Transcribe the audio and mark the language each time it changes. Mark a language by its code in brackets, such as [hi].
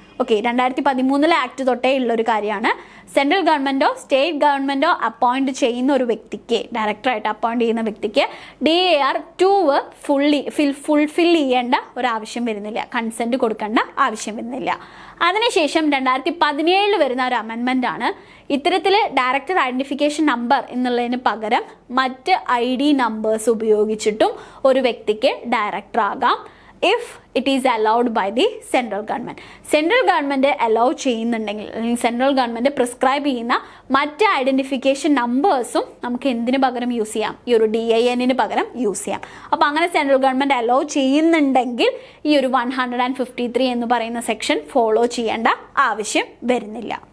[ml] Okay, 2013 act തൊട്ടേ ഉള്ളൊരു കാര്യമാണ്. സെൻട്രൽ ഗവൺമെൻറ്റോ സ്റ്റേറ്റ് ഗവൺമെൻറ്റോ അപ്പോയിൻറ്റ് ചെയ്യുന്ന ഒരു വ്യക്തിക്ക്, ഡയറക്ടറായിട്ട് അപ്പോയിൻറ്റ് ചെയ്യുന്ന വ്യക്തിക്ക് DIR 2 ഫുൾഫിൽ ചെയ്യേണ്ട ഒരാവശ്യം വരുന്നില്ല, കൺസെൻറ്റ് കൊടുക്കേണ്ട ആവശ്യം വരുന്നില്ല. അതിനുശേഷം 2017 വരുന്ന ഒരു അമെൻമെൻ്റ് ആണ്. ഇത്തരത്തിൽ ഡയറക്ടർ ഐഡൻറ്റിഫിക്കേഷൻ നമ്പർ എന്നുള്ളതിന് പകരം മറ്റ് ID നമ്പേഴ്സ് ഉപയോഗിച്ചിട്ടും ഒരു വ്യക്തിക്ക് ഡയറക്ടർ ആകാം. [en] if it is allowed by the central government. [ml] Central government allow ചെയ്യുന്നുണ്ടെങ്കിൽ അല്ലെങ്കിൽ സെൻട്രൽ ഗവൺമെൻറ് പ്രിസ്ക്രൈബ് ചെയ്യുന്ന മറ്റ് ഐഡൻറ്റിഫിക്കേഷൻ നമ്പേഴ്സും നമുക്ക് എന്തിനു പകരം യൂസ് ചെയ്യാം, ഈ ഒരു DIN പകരം യൂസ് ചെയ്യാം. അപ്പോൾ അങ്ങനെ സെൻട്രൽ ഗവൺമെൻറ് അലൗ ചെയ്യുന്നുണ്ടെങ്കിൽ ഈ ഒരു 153 എന്ന് പറയുന്ന സെക്ഷൻ ഫോളോ ചെയ്യേണ്ട ആവശ്യം വരുന്നില്ല.